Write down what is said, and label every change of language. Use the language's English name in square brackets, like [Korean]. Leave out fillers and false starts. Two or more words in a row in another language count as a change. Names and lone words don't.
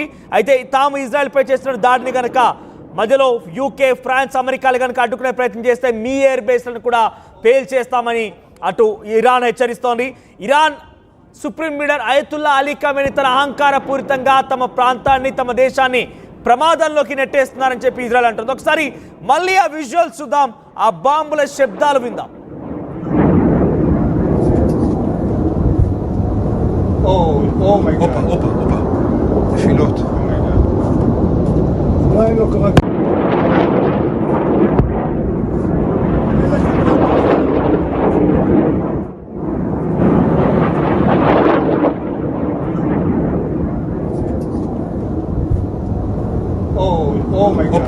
[Telugu] అయితే తాము ఇజ్రాయెల్పై చేస్తున్న దాడిని కనుక మధ్యలో యూకే, ఫ్రాన్స్, అమెరికాలు కనుక అడ్డుకునే ప్రయత్నం చేస్తే మీ ఎయిర్ బేస్లను కూడా పేల్చేస్తామని అటు ఇరాన్ హెచ్చరిస్తోంది. ఇరాన్ [English] supreme leader [Telugu] అయతుల్లా అలీ ఖమేనీ తన అహంకారపూరితంగా తమ ప్రాంతాన్ని, తమ దేశాన్ని ప్రమాదంలోకి నెట్టేస్తున్నారని చెప్పి ఇజ్రాయెల్ అంటుంది. ఒకసారి మళ్ళీ ఆ విజువల్స్ చూద్దాం, ఆ బాంబుల శబ్దాలు విందాం. [English] Oh my God. Opa. [Hebrew] נפילות. עדיין לא קרה. [English] Oh my God.